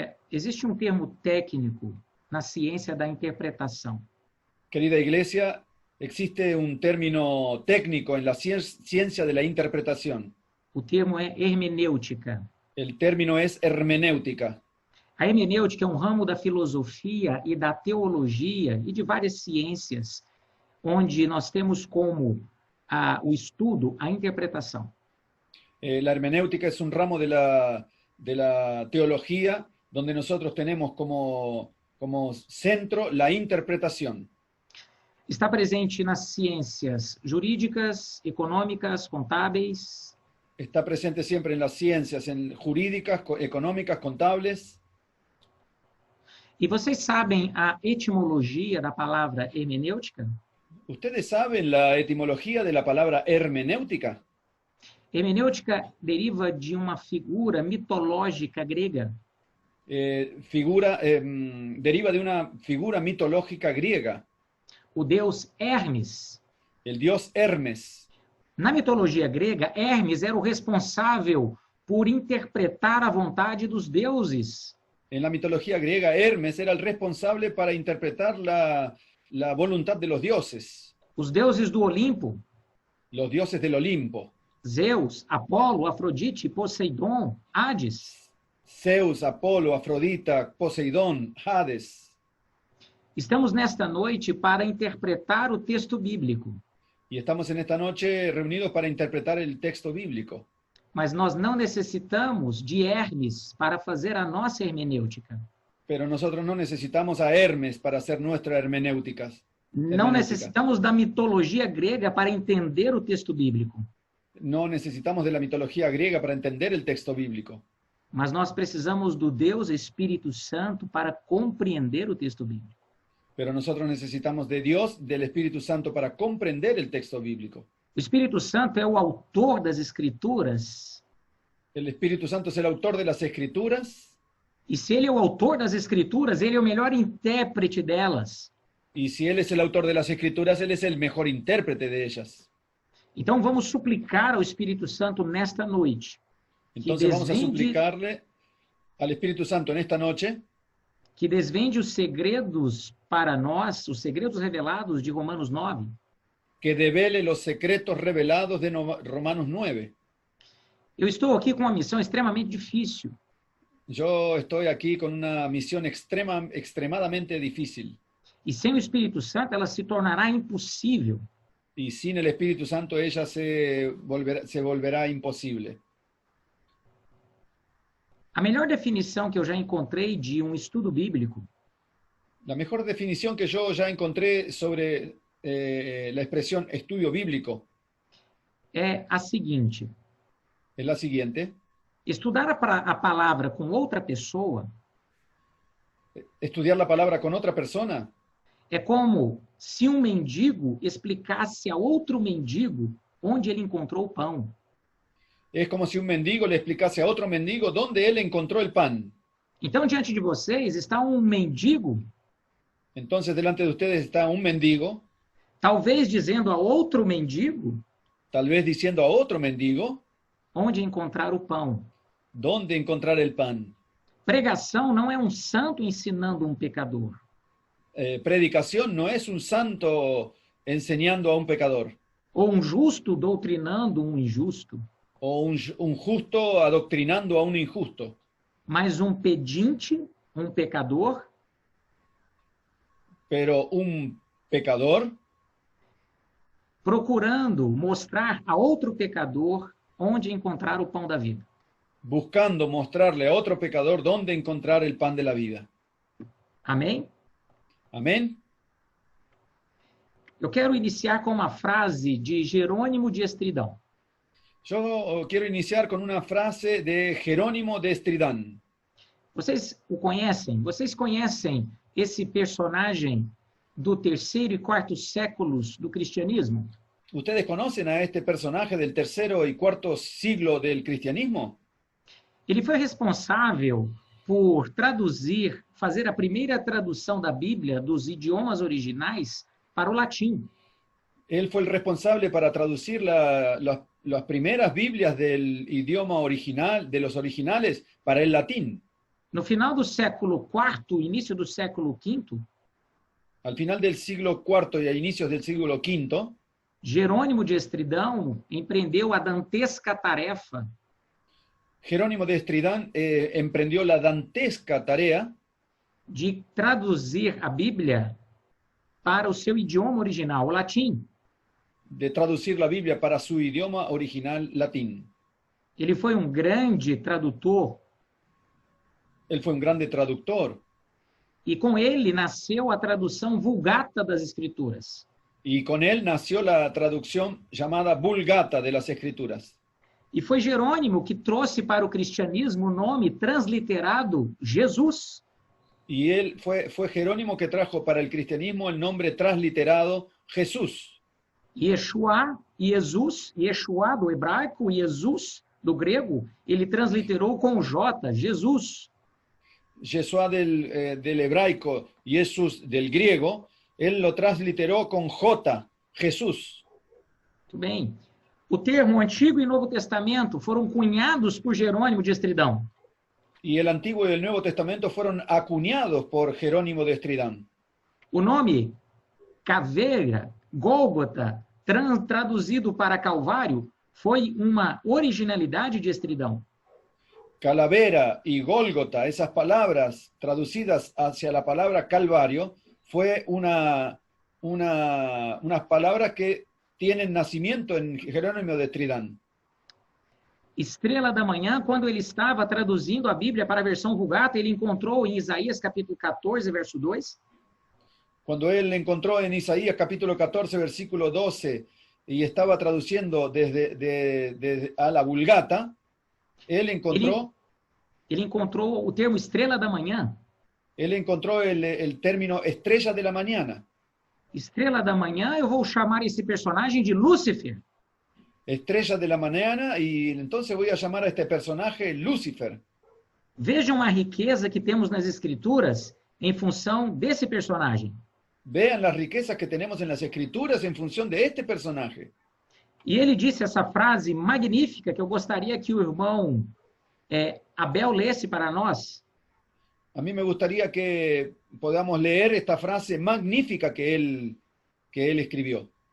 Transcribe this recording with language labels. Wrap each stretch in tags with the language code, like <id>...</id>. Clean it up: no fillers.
<pt>existe um termo técnico na ciência da interpretação.</pt> <es>Querida iglesia, existe un término técnico en la ciencia de la interpretación.</es> <pt>O termo é hermenêutica.</pt> <es>El término es hermenéutica.</es> <pt>A hermenêutica é um ramo da filosofia e da teologia e de várias ciências, onde nós temos como o estudo a interpretação.</pt> <es>La hermenéutica es un ramo de la teología donde nosotros tenemos como centro la interpretación.</es> <pt>Está presente nas ciências jurídicas, econômicas, contábeis.</pt> <es>Está presente siempre en las ciencias jurídicas, económicas, contables.</es> <pt>E vocês sabem a etimologia da palavra hermenêutica?</pt> <es>¿Ustedes saben la etimología de la palabra hermenéutica?</es> <pt>Hermenêutica deriva de uma figura mitológica grega.</pt> <es>Deriva de una figura mitológica griega.</es> <pt>O deus Hermes.</pt> <es>El dios Hermes.</es> <pt>Na mitologia grega, Hermes era o responsável por interpretar a vontade dos deuses.</pt> <es>En la mitología griega, Hermes era el responsable para interpretar la voluntad de los dioses.</es> <pt>Os deuses do Olimpo.</pt> <es>Los dioses del Olimpo.</es> <pt>Zeus, Apolo, Afrodite, Poseidon, Hades.</pt> <es>Zeus, Apolo, Afrodita, Poseidón, Hades.</es> <pt>Estamos nesta noite para interpretar o texto bíblico.</pt> <es>Y estamos en esta noche reunidos para interpretar el texto bíblico.</es> <pt>Mas nós não necessitamos de Hermes para fazer a nossa hermenêutica.</pt> <es>Pero nosotros no necesitamos a Hermes para hacer nuestra hermenéutica.</es> <pt>Não necessitamos da mitologia grega para entender o texto bíblico.</pt> <es>No necesitamos de la mitología griega para entender el texto bíblico.</es> <pt>Mas nós precisamos do Deus Espírito Santo para compreender o texto bíblico.</pt> <es>Pero nosotros necesitamos de Dios, del Espíritu Santo para comprender el texto bíblico.</es> <pt>O Espírito Santo é o autor das Escrituras.</pt> <es>El Espíritu Santo es el autor de las Escrituras.</es> <pt>E se ele é o autor das Escrituras, ele é o melhor intérprete delas.</pt> <es>Y si Él es el autor de las Escrituras, Él es el mejor intérprete de ellas.</es> <pt>Então vamos suplicar ao Espírito Santo nesta noite.</pt> <es>Entonces vamos a suplicarle al Espíritu Santo en esta noche</es> <pt>que desvende os segredos para nós, os segredos revelados de Romanos 9.</pt> <es>Que devele los secretos revelados de Romanos 9.</es> <pt>Eu estou aqui com uma missão extremamente difícil.</pt> <es>Yo estoy aquí con una misión extremadamente difícil.</es> <pt>E sem o Espírito Santo, ela se tornará impossível.</pt> <es>Y sin el Espíritu Santo ella se volverá imposible.</es> <pt>A melhor definição que eu já encontrei de um estudo bíblico</pt> <es>La mejor definición que yo ya encontré sobre la expresión estudio bíblico</es> <pt>é a seguinte:</pt> <es>es la siguiente.</es> <pt>estudar a palavra com outra pessoa</pt> <es>Estudiar la palabra con otra persona</es> <pt>é como se um mendigo explicasse a outro mendigo onde ele encontrou o pão.</pt> <es>es como si un mendigo le explicase a otro mendigo dónde él encontró el pan.</es> <pt>Então, diante de vocês está um mendigo,</pt> <es>Entonces, delante de ustedes está un mendigo,</es> <pt>talvez dizendo a outro mendigo</pt> <es>tal vez diciendo a otro mendigo</es> <pt>onde encontrar o pão.</pt> <es>dónde encontrar el pan.</es> <pt>Pregação não é um santo ensinando um pecador.</pt> <es>Predicación no es un santo enseñando a un pecador,</es> <pt>Ou um justo doutrinando um injusto.</pt> <es>o un justo adoctrinando a un injusto,</es> <pt>Mas um pedinte, um pecador,</pt> <es>pero un pecador</es> <pt>procurando mostrar a outro pecador onde encontrar o pão da vida.</pt> <es>buscando mostrarle a otro pecador dónde encontrar el pan de la vida.</es> <pt>Amém?</pt> <es>Amén.</es> <pt>Eu quero iniciar com uma frase de Jerônimo de Estridão.</pt> <es>Yo quiero iniciar con una frase de Jerónimo de Estridán.</es> <pt>Vocês o conhecem? Vocês conhecem esse personagem do 3º e 4º séculos do cristianismo?</pt> <es>¿Ustedes conocen a este personaje del 3º y 4º siglo del cristianismo?</es> <pt>Ele foi responsável por traduzir, fazer a primeira tradução da Bíblia dos idiomas originais para o latim.</pt> <es>Él fue el responsable para traducir las primeras Biblias del idioma original, de los originales, para el latín.</es> <pt>No final do século IV, início do século V,</pt> <es>Al final del siglo IV y a inicios del siglo V,</es> <pt>Jerônimo de Estridão empreendeu a dantesca tarefa</pt> <es>Jerónimo de Estridán emprendió la dantesca tarea</es> <pt>de traduzir a Bíblia para o seu idioma original, o latim.</pt> <es>de traducir la Biblia para su idioma original latín.</es> <pt>Ele foi um grande tradutor</pt> <es>Él fue un grande traductor</es> <pt>e com ele nasceu a tradução Vulgata das Escrituras.</pt> <es>y con él nació la traducción llamada Vulgata de las Escrituras.</es> <pt>E foi Jerônimo que trouxe para o cristianismo o nome transliterado Jesus.</pt> <es>Y él fue Jerónimo que trajo para el cristianismo el nombre transliterado Jesús.</es> <pt>Yeshua, Jesus, Yeshua do hebraico, Jesus do grego, ele transliterou com J, Jesus.</pt> <es>Yeshua del hebraico, Jesús del griego, él lo transliteró con J, Jesús.</es> <pt>Muito bem. O termo Antigo e Novo Testamento foram cunhados por Jerônimo de Estridão.</pt> <es>Y el Antiguo y el Nuevo Testamento fueron acuñados por Jerónimo de Estridán.</es> <pt>O nome Caveira, Gólgota, traduzido para Calvário, foi uma originalidade de Estridão.</pt> <es>Calavera y Gólgota, esas palabras traducidas hacia la palabra Calvario, fue unas palabras que tienen nacimiento en Jerónimo de Estridán.</es> <pt>Estrela da Manhã, quando ele estava traduzindo a Bíblia para a versão Vulgata, ele encontrou em Isaías capítulo 14, verso 2,</pt> <es>Cuando él encontró en Isaías capítulo 14, versículo 12, y estaba traduciendo desde a la Vulgata, él encontró</es> <pt>o termo Estrela da Manhã.</pt> <es>el término estrella de la mañana.</es> <pt>Estrela da Manhã, eu vou chamar esse personagem de Lúcifer.</pt> <es>Estrella de la mañana, y entonces voy a llamar a este personaje Lucifer.</es> <pt>Vejam a riqueza que temos nas Escrituras em função desse personagem.</pt> <es>Vean las riquezas que tenemos en las Escrituras en función de este personaje.</es> <pt>E ele disse essa frase magnífica que eu gostaria que o irmão Abel lesse para nós.</pt> <es>A mí me gustaría que podamos leer esta frase magnífica que él escribió.</es>